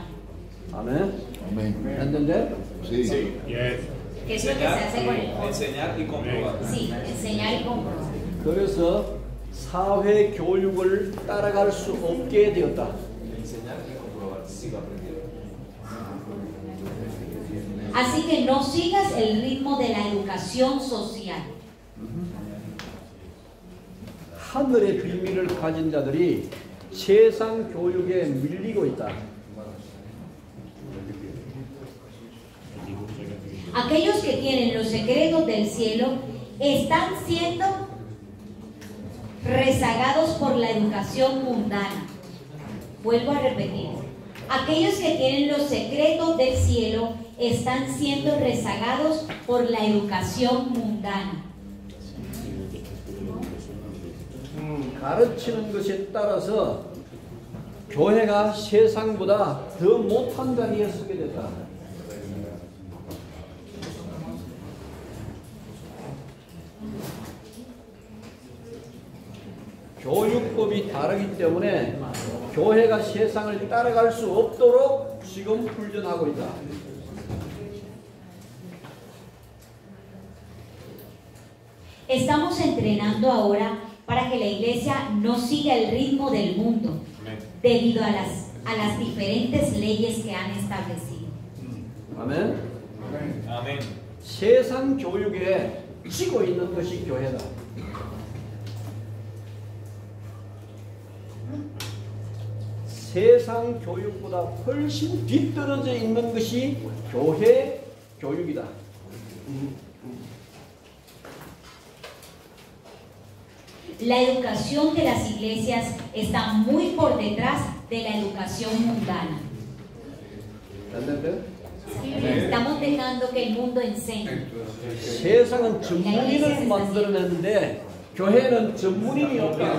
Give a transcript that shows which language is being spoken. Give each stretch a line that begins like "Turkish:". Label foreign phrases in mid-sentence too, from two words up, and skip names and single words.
Korean: 아멘.
Spanish: Amén. ¿Entender? Sí. Que es lo que se hace con el fondo. Enseñar y comprobar. Sí, enseñar y comprobar.
Korean: 그래서 사회 교육을 따라갈 수 없게 되었다.
Spanish: Enseñar y comprobar. Sigo aprendiendo. Así que no sigas el ritmo de la educación social.
Korean: 하늘의 비밀을 가진 자들이 세상 교육에 밀리고 있다.
Spanish: Aquellos que tienen los secretos del cielo están siendo rezagados por la educación mundana. Vuelvo a repetir. Aquellos que tienen los secretos del cielo están siendo rezagados por la educación mundana.
Korean: 가르치는 것에 따라서 교회가 세상보다 더 못한 자리에 서게 됐다. 교육법이 다르기 때문에 교회가 세상을 따라갈 수 없도록 지금 훈련하고 있다.
Spanish: Estamos entrenando ahora para que la iglesia no siga el ritmo del mundo debido a las diferentes leyes que han establecido.
Korean: 아멘.
Spanish: Amén.
Korean: 세상 교육에 지고 있는 것이 교회다. 세상 교육보다 훨씬 뒤떨어져 있는 것이 교회 교육이다.
Spanish: La educación de las iglesias está muy por detrás de la educación mundana. Estamos dejando que el mundo enseñe.
Korean: 세상은 전문인을 만들어내는데 교회는 전문인이 없다.